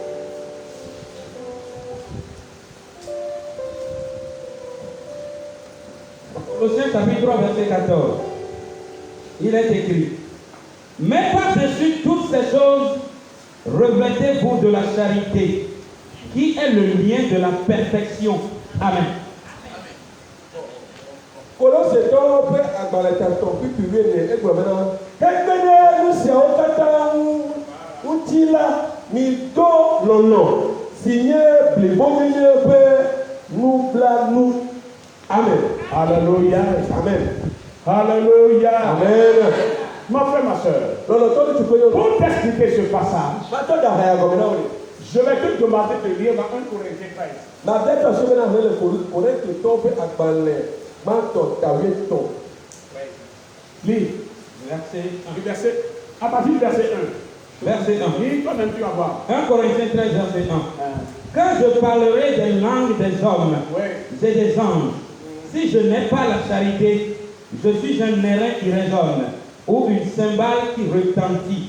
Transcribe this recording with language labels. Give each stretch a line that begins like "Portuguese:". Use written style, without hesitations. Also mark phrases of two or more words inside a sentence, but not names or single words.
French: Colossiens chapitre 3, verset 14. Il est écrit: mais par-dessus toutes ces choses, revêtez-vous de la charité, qui est le lien de la perfection. Amen.
Ewe: Kolositɔwo ƒe agbalẽtatɔ kpikpi ne egblɔ bena hekpe ɖe nu siawo katã ŋuti la, mido lɔlɔ si nye blibomenye ƒe nublanu. Amen. Alléluia. Amen. Alléluia. Amen.
French: Mon frère, ma soeur, Lɔlɔtɔ tu peux y pour t'expliquer ce passage,
Ewe: matɔ da haya gɔme na wo de.
French: je vais te demander de lire dans 1 Corinthiens 13.
Ewe: Ma bɛ tɔ so bena he le Korintotɔwo ƒe agbalẽ gbãtɔ tawietɔ.
French: Lis. Verset À partir du verset 1. 1. Verset 1. Lis, toi-même tu vas voir. 1 Corinthiens 13, verset 1. Quand je parlerai des langues des hommes et des anges, si je n'ai pas la charité, je suis un airain qui résonne ou une cymbale qui retentit.